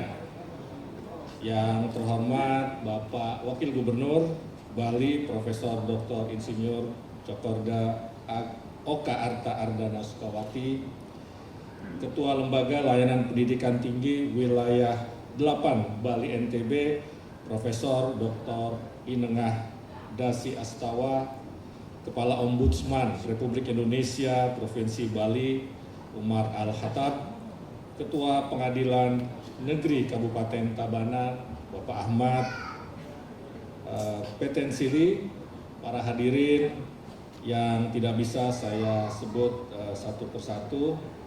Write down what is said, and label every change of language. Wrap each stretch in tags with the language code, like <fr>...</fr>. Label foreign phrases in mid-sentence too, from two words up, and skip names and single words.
<id>Yang terhormat Bapak Wakil Gubernur Bali, Profesor Dr. Insinyur Cokorda Oka Arta Ardana Sukawati, Ketua Lembaga Layanan Pendidikan Tinggi Wilayah 8 Bali NTB, Profesor Dr. Inengah Dasi Astawa, Kepala Ombudsman Republik Indonesia Provinsi Bali Umar Al-Khattab, Ketua Pengadilan Negeri Kabupaten Tabanan Bapak Ahmad Petensili, para hadirin yang tidak bisa saya sebut satu persatu.</id>